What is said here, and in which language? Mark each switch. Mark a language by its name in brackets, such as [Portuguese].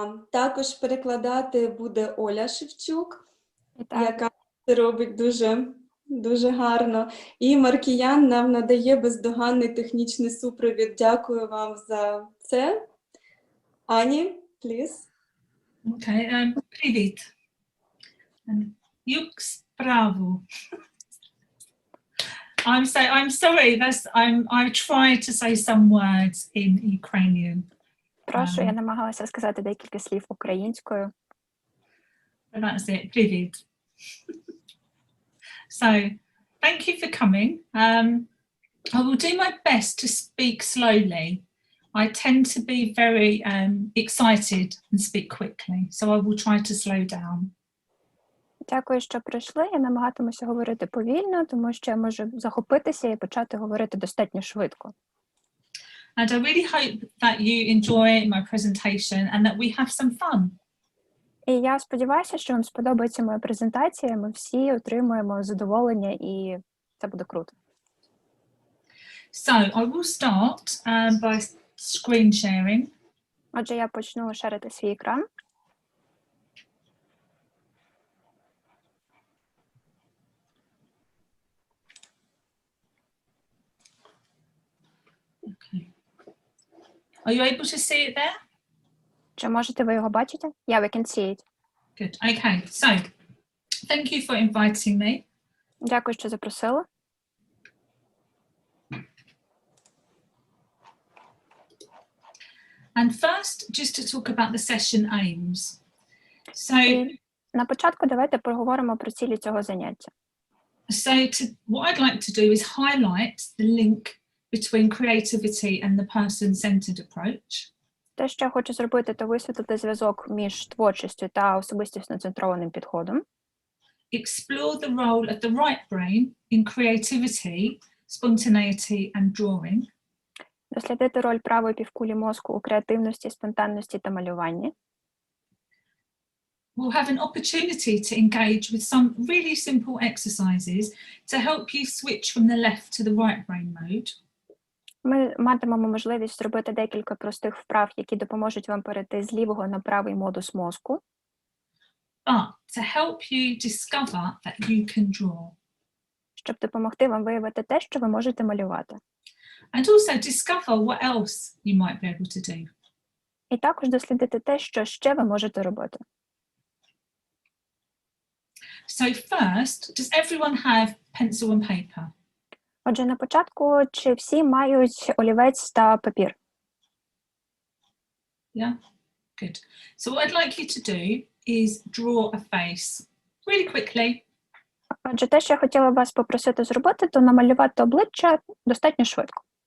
[Ukrainian] Також перекладати буде Оля Шевчук, Вітаю. яка це робить дуже гарно. І Маркіян нам надає бездоганний технічний супровід. Дякую вам за це. Ані, please. [English] Okay, привіт. [Ukrainian] Юк справу. [English] I'm sorry, I tried to say some words in Ukrainian. [Ukrainian] Прошу, я намагалася сказати декілька слів українською. [English] And that's it, привіт. So, thank you for coming. I will do my best to speak slowly. I tend to be very excited and speak quickly, so I will try to slow down. [Ukrainian] Дякую, що прийшли. Я намагатимуся говорити повільно, тому що я можу захопитися і почати говорити достатньо швидко. [English] And I really hope that you enjoy my presentation and that we have some fun. [Ukrainian] І я сподіваюся, що вам сподобається моя презентація, ми всі отримуємо задоволення і це буде круто. [English] So, I will start by screen sharing. [Ukrainian] Отже, я почну шерити свій екран. [English] Okay. Are you able to see it there? [Ukrainian] Чи можете ви його бачити? [English] Yeah, we can see it. Good. Okay. So, thank you for inviting me. [Ukrainian] Дякую, що запросили. [English] And first, just to talk about the session aims. So, [Ukrainian] На початку давайте поговоримо про цілі цього заняття. [English] What I'd like to do is highlight the link between creativity and the person-centered approach. [Ukrainian] Те, що я хочу зробити, то висвітлити зв'язок між творчістю та особистісно-центрованим підходом. [English] Explore the role of the right brain in creativity, spontaneity and drawing. [Ukrainian] Дослідити роль правої півкулі мозку у креативності, спонтанності та малюванні. [English] We'll have an opportunity to engage with some really simple exercises to help you switch from the left to the right brain mode. [Ukrainian] Ми матимемо можливість зробити декілька простих вправ, які допоможуть вам перейти з лівого на правий модус мозку. [English] But to help you discover that you can draw. [Ukrainian] Щоб допомогти вам виявити те, що ви можете малювати. [English] And also discover what else you might be able to do. [Ukrainian] І також дослідити те, що ще ви можете робити. [English] So first, does everyone have pencil and paper? [Ukrainian] Отже, на початку, чи всі мають олівець та папір? [English] Yeah, good. So what I'd like you to do is draw a face really quickly. [Ukrainian] Отже, те, що я хотіла вас попросити зробити, то намалювати обличчя достатньо швидко.